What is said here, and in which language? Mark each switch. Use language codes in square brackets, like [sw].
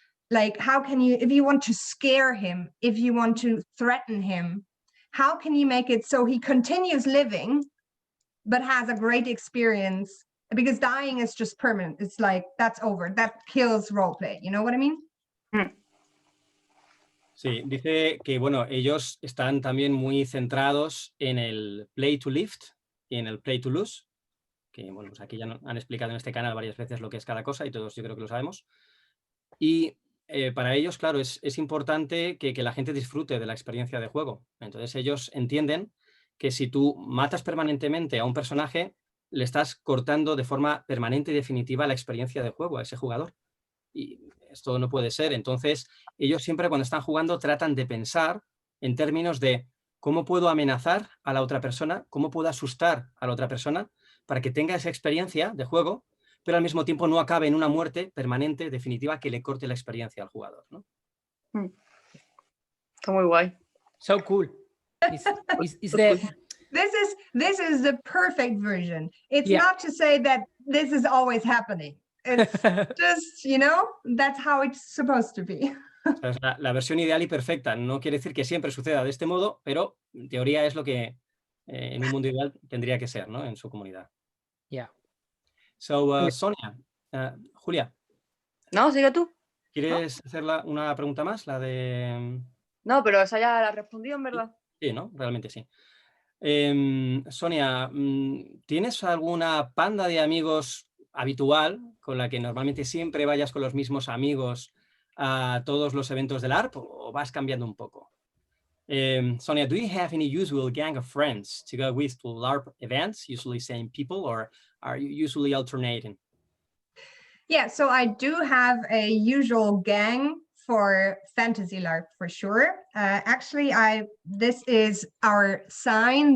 [en] Like, how can you, if you want to scare him, if you want to threaten him, how can you make it so he continues living, but has a great experience? Because dying is just permanent. It's like, that's over. That kills roleplay. You know what I mean? [es] Sí, dice que bueno, ellos están también muy centrados en el play to lift y en el play to lose, que bueno, pues aquí ya han explicado en este canal varias veces lo que es cada cosa y todos yo creo que lo sabemos. Y para ellos, claro, es importante que la gente disfrute de la experiencia de juego. Entonces ellos entienden que si tú matas permanentemente a un personaje, le estás cortando de forma permanente y definitiva la experiencia de juego a ese jugador. Y esto no puede ser. Entonces, ellos siempre cuando están jugando tratan de pensar en términos de cómo puedo amenazar a la otra persona, cómo puedo asustar a la otra persona para que tenga esa experiencia de juego, pero al mismo tiempo no acabe en una muerte permanente, definitiva, que le corte la experiencia al jugador, ¿no? Está muy guay. [en] So cool. It's the, This is the perfect version. It's Yeah. not to say that this is always happening. It's just, you know, that's how it's supposed to be. [es] O sea, es la versión ideal y perfecta. No quiere decir que siempre suceda de este modo, pero en teoría es lo que en un mundo ideal tendría que ser, ¿no? En su comunidad. [en] yeah. So, Sonia, Julia, [es] No, sigue tú. ¿quieres hacer una pregunta más? La de... No, pero esa ya la respondió, en verdad. Sí, ¿no? Realmente sí. Sonia, ¿tienes alguna panda de amigos habitual con la que normalmente siempre vayas con los mismos amigos a todos los eventos del Larp o vas cambiando un poco? [en] Sonia, do you have any usual gang of friends to go with to LARP events, usually same people, or are you usually alternating? Yeah, so I do have a usual gang for Fantasy LARP for sure. Actually, this is our sign.